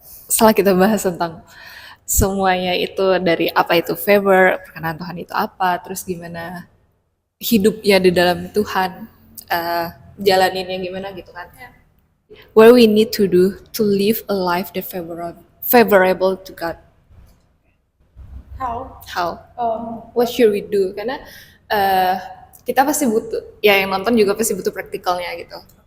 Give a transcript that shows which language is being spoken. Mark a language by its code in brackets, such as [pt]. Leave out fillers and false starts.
[id] Setelah kita bahas tentang semuanya itu dari apa itu favor, perkenan Tuhan itu apa, terus gimana hidupnya di dalam Tuhan, jalaninnya gimana gitu kan. [en] What we need to do to live a life that favorable to God. How? How? What should we do? [id] Karena kita pasti butuh, ya yang nonton juga pasti butuh praktikalnya gitu.